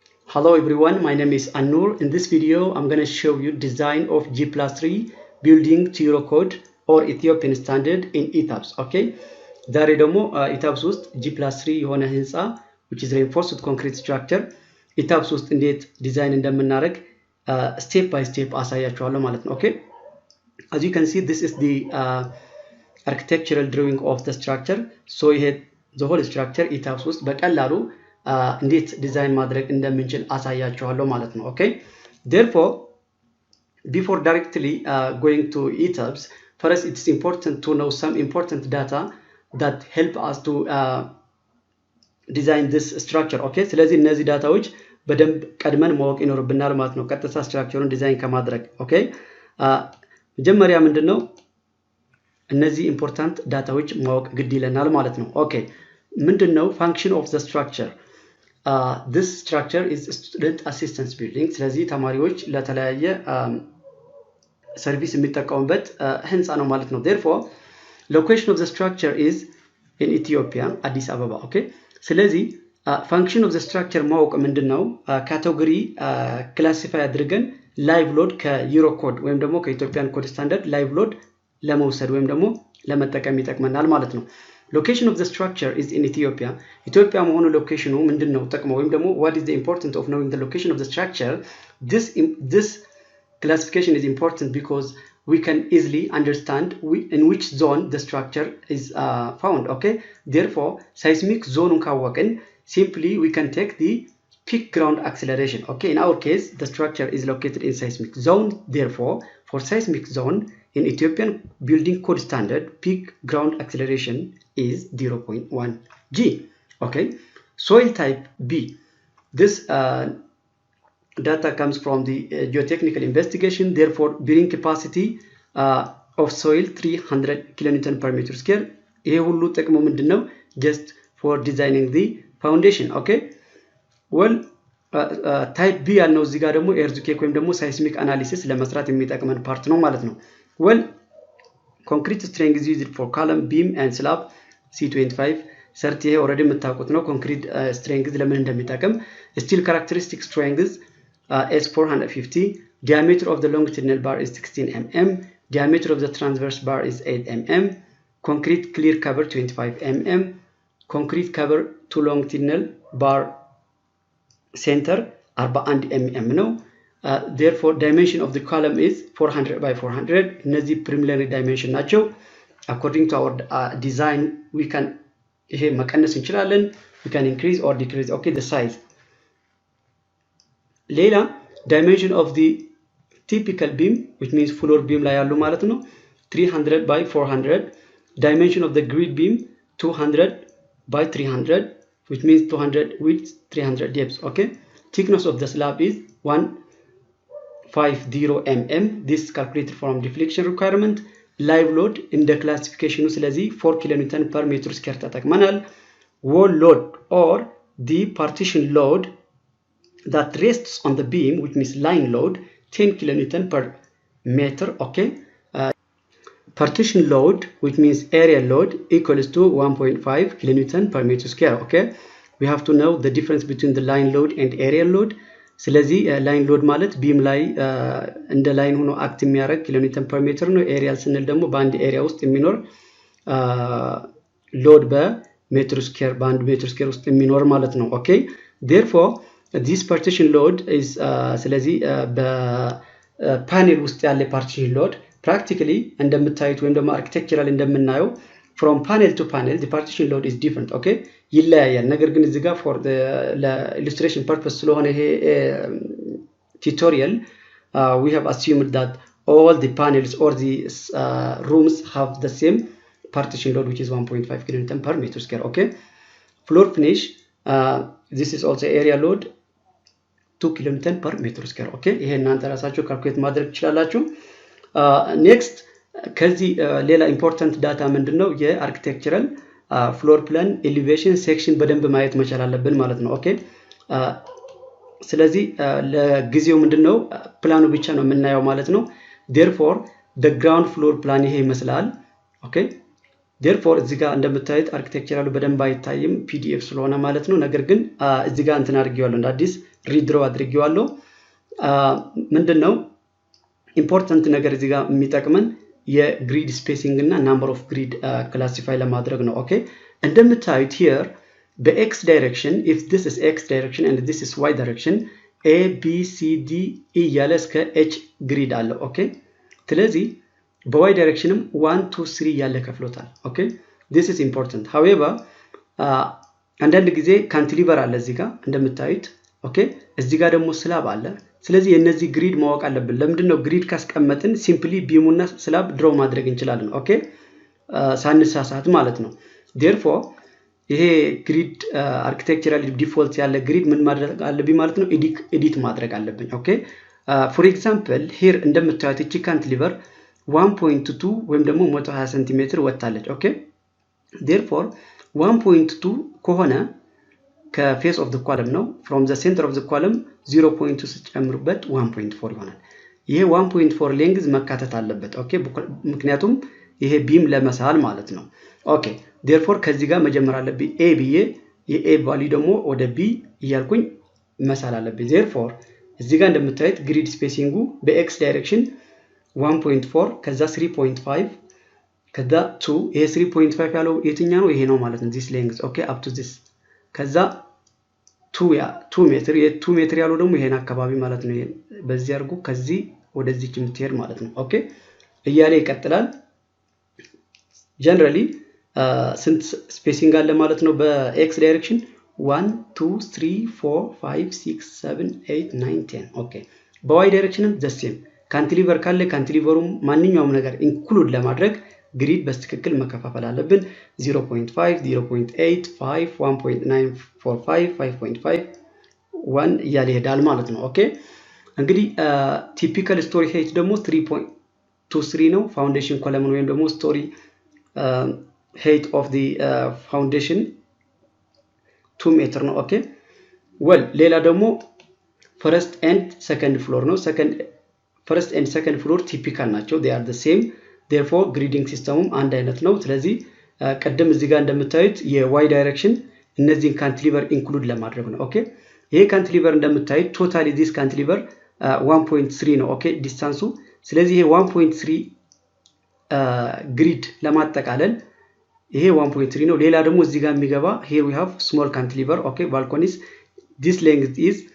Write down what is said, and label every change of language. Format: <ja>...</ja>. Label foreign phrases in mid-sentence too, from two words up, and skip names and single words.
<en>Hello everyone, my name is Anur. In this video, I'm going to show you design of G+3 building to Eurocode or Ethiopian standard in ETABS. Okay,</en> <am>ዛሬ ደግሞ ETABS ውስጥ G+3 የሆነ ህንጻ</am> <en>which is reinforced with concrete structure</en> <am>ETABS ውስጥ እንዴት ዲዛይን እንደምናደርግ</am> <en>step by step</en> <am>አሳያችኋለሁ ማለት ነው።</am> <en>Okay, as you can see, this is the architectural drawing of the structure. So the whole structure</en> <am>ETABS ውስጥ በቀላሉ እንዴት ዲዛይን ማድረግ እንደምንችል አሳያችኋለሁ ማለት ነው።</am> <en>Okay, therefore before directly going to ETABS, first it's important to know some important data that help us to design this structure.</en> <am>Okay, ስለዚህ እነዚህ ዳታዎች በደንብ ቀድመን ማወቅ ይኖርብናል ማለት ነው ቀጥታ ስትራክቸሩን ዲዛይን ከማድረግ። Okay, መጀመሪያ ምንድነው እነዚህ important ዳታዎች ማወቅ ግድ ይለናል ማለት ነው። Okay, ምንድነው</am> <en>function of the structure? This structure is student assistance building.</en> <am>ስለዚህ ተማሪዎች ለተለያየ ሰርቪስ የሚጠቀሙበት ህንጻ ነው ማለት ነው።</am> <en>Therefore, location of the structure is in Ethiopia, Addis Ababa.</en> <am>Okay, ስለዚህ</am> <en>function of the structure</en> <am>ማወቅ ምንድነው</am> <en>category classify</en> <am>አድርገን</am> <en>live load</en> <am>ከዩሮኮድ ወይም ደግሞ ከኢትዮጵያን</am> <en>code standard live load</en> <am>ለመውሰድ ወይም ደግሞ ለመጠቀም ይጠቅመናል ማለት ነው።</am> <en>Location of the structure is in Ethiopia. Ethiopia</en> <am>መሆኑ ሎኬሽኑ ምንድነው ጥቅሙ ወይም ደግሞ</am> <en>what is the importance of knowing the location of the structure? This classification is important because we can easily understand in which zone the structure is found. Okay, therefore seismic zone ካወቅን simply we can take the peak ground acceleration. Okay, in our case the structure is located in seismic zone. Therefore, for seismic zone in Ethiopian building code standard, peak ground acceleration is 0.1 g. Okay, soil type B. This data comes from the geotechnical investigation. Therefore, bearing capacity of soil 300 kilonewton per meter square.</en> <am>ይሄ ሁሉ ጥቅሙ ምንድነው?</am> <en>Just for designing the foundation. Okay, well, type B</en> <am>ያልነው እዚህ ጋር ደግሞ</am> <en>earthquake</en> <am>ወይም ደግሞ</am> <en>seismic analysis</en> <am>ለመስራት የሚጠቅመን ፓርት ነው ማለት ነው።</am> <en>Well, concrete strength is used for column, beam and slab. C25 30 ይሄ already</en> <am>የምታውቁት ነው</am> <en>concrete strength</en> <am>ለምን እንደሚጠቅም።</am> <en>Steel characteristic strength S450. Diameter of the longitudinal bar is 16 mm. Diameter of the transverse bar is 8 mm. Concrete clear cover 25 mm. Concrete cover to longitudinal bar center 41 mm ነው። Therefore, dimension of the column is 400 by 400. እነዚህ preliminary dimension ናቸው. According to our design, we can</en> <am>ይሄ መቀነስ እንችላለን.</am> <en>We can increase or decrease. Okay, the size. ሌላ dimension of the typical beam, which means floor beam</en> <am>ላይ ያሉ ማለት ነው</am> <en>300 by 400. Dimension of the grid beam 200 by 300, which means 200 width, 300 depth. Okay, thickness of the slab is 150 mm. This calculated from deflection requirement. Live load in the classification ስለዚህ 4 kilonewton per meter square ተጠቅመናል። Wall load or the partition load that rests on the beam, which means line load 10 kilonewton per meter. Okay, partition load, which means area load, equals to 1.5 kilonewton per meter square. Okay, we have to know the difference between the line load and area load.</en> <am>ስለዚህ</am> <en>line load</en> <am>ማለት ቢም ላይ እንደ ላይን ሆኖ አክት የሚያደርግ</am> <en>kilometer per meter</en> <am>ነው። ኤሪያል ስንል ደግሞ በአንድ ኤሪያ ውስጥ የሚኖር ሎድ በሜትር ስኩዌር በአንድ</am> <en>meter square</en> <am>ውስጥ የሚኖር ማለት ነው። ኦኬ,</am> <en>therefore this partition load is</en> <am>ስለዚህ በፓኔል ውስጥ ያለ</am> <en>partition load practically</en> <am>እንደምታዩት ወይም ደግሞ አርኪቴክቸራል እንደምናየው</am> <en>from panel to panel the partition load is different. Okay,</en> <am>ይለያያል። ነገር ግን እዚህ ጋር</am> <en>for the illustration purpose</en> <am>ስለሆነ ይሄ</am> <en>tutorial we have assumed that all the panels or the rooms have the same partition load, which is 1.5 kilonewton per meter square. Okay, floor finish this is also area load 2 kilonewton per meter square.</en> <am>Okay, ይሄ እናንተ ራሳችሁ ካልኩሌት ማድረግ ትችላላችሁ። next ከዚህ ሌላ</am> <en>important data</en> <am>ምንድነው? የአርኪቴክቸራል</am> <en>floor plan elevation section</en> <am>በደንብ ማየት መቻል አለብን ማለት ነው። ኦኬ፣ ስለዚህ ለጊዜው ምንድነው ፕላኑ ብቻ ነው የምናየው ማለት ነው።</am> <en>therefore the ground floor plan</en> <am>ይሄ ይመስላል። ኦኬ፣ therefore እዚህ ጋር እንደምታዩት አርኪቴክቸራሉ በደንብ አይታይም ፒዲኤፍ ስለሆነ ማለት ነው ነገር ግን እዚህ ጋር እንትን አድርጌዋለሁ እንደ አዲስ ሪድሮ አድርጌዋለሁ ምንድነው ኢምፖርታንት ነገር እዚህ ጋር የሚጠቅመን</am> <en>grid spacing</en> <am>እና</am> <en>number of grid</en> <am>ክላሲፋይ ለማድረግ ነው ኦኬ እንደምታዩት here በx direction</am> <en>if this is x direction and this is y direction</en> <am>a b c d e ያለ እስከ h ግሪድ አለ ኦኬ ስለዚህ በy directionም 1 2 3 ያለ ከፍሎታል ኦኬ</am> <en>this is important however</en> <am>አንዳንድ ጊዜ ካንቲሊቨር አለ እዚህ ጋር እንደምታዩት ኦኬ እዚህ ጋር ደግሞ ስላብ አለ ስለዚህ የነዚህ ግሪድ ማወቅ አለብን ለምንድነው ግሪድ ካስቀመጥን ሲምፕሊ ቢሙና ስላብ ድሮ ማድረግ እንችላለን ኦኬ ሳንሳሳት ማለት ነው therefore ይሄ ግሪድ አርኪቴክቸራሊ ዲፎልት ያለ ግሪድ ምን ማድረግ አለብኝ ማለት ነው ኤዲት ማድረግ አለብኝ ኦኬ</am> <en>for example here</en> <am>እንደምታዩት እቺ ካንቲሊቨር 1.2 ወይም ደግሞ 120 ሴንቲሜትር ወጣለች ኦኬ therefore 1.2 ከሆነ</am> <en>face of the column</en> <am>ነው</am> <en>from the center of the column</en> <am>0.2 ሲጨምሩበት 1.4 ይሆናል ይሄ 1.4 ሌንግዝ መካተት አለበት ኦኬ ምክንያቱም ይሄ ቢም ለመሳል ማለት ነው ኦኬ therefore ከዚህ ጋር መጀመር አለብኝ a ብዬ የa ቫልዩ ደግሞ ወደ b እያልኩኝ መሳል አለብኝ therefore እዚህ ጋር እንደምታዩት ግሪድ ስፔሲንጉ በx ዳይሬክሽን 1.4 ከዛ 3.5 ከዛ 2 ይሄ 3.5 ያለው የትኛ ነው ይሄ ነው ማለት ነው</am> <en>this length okay up to this</en> <am>ከዛ 2 ሜትር የ2 ሜትር ያለው ደግሞ ይሄን አካባቢ ማለት ነው በዚህ አርጉ ከዚህ ወደዚህ የምትሄድ ማለት ነው ኦኬ እያለ ይቀጥላል generally ስንት ስፔሲንግ አለ ማለት ነው</am> <en>x direction</en> <am>1 2 3 4 5 6 7 8 9 10 ኦኬ በዋይ ዳይሬክሽንም the same ካንቲሊቨር ካለ ካንቲሊቨሩም ማንኛውም ነገር ኢንክሉድ ለማድረግ ግሪድ በትክክል መከፋፈል አለብን 0.5 0.8 5 1.945 5.5 1 እያለ ይሄዳል ማለት ነው ኦኬ እንግዲህ ቲፒካል</am> <en>story height</en> <am>ደግሞ 3.23 ነው ፋውንዴሽን ኮለም ወይም ደግሞ ስቶሪ</am> <en>height of the foundation 2 meter</en> <am>ነው ኦኬ well ሌላ ደግሞ first</am> <en>and second floor</en> <am>ነው</am> <en>first and second floor typical</en> <am>ናቸው</am> <en>they are the same therefore grading systemum</en> <am>አንድ አይነት ነው ስለዚህ ቀደም እዚህ ጋር እንደምታዩት የy direction እነዚህን ካንቲሊቨር ኢንክሉድ ለማድረግ ነው ኦኬ ይሄ ካንቲሊቨር እንደምታዩት ቶታሊ</am> <en>this cantilever 1.3</en> <am>ነው ኦኬ ዲስታንሱ ስለዚህ ይሄ 1.3 ግሪድ ለማጠቃለል ይሄ 1.3 ነው ሌላ ደግሞ እዚህ ጋር የሚገባ</am> <en>here we have small cantilever okay balconies this length is</en>